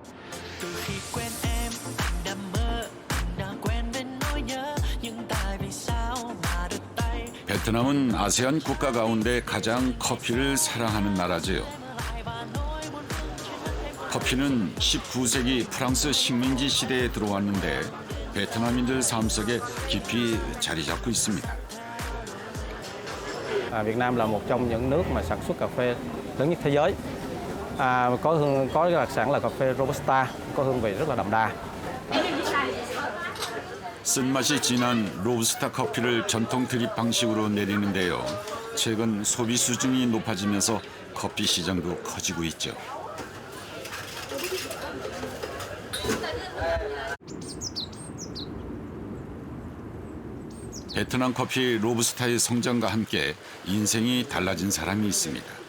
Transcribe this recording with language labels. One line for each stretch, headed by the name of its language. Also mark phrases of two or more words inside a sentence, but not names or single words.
Korean: 베트남은 아세안 국가 가운데 가장 커피를 사랑하는 나라지요. 커피 커피는 19세기 프랑스 식민지 시대에 들어왔는데 베트남인들 삶 속에 깊이 자리 잡고 있습니다.
Vietnamese: Việt Nam là một trong những nước mà sản xuất cà phê lớn nhất thế giới. Có đặc sản là cà phê Robusta, có hương vị rất là đậm đà.
Korean: 쓴맛이 진한 로부스타 커피를 전통 드립 방식으로 내리는데요. 최근 소비 수준이 높아지면서 커피 시장도 커지고 있죠. 베트남 커피 로부스타의 성장과 함께 인생이 달라진 사람이 있습니다.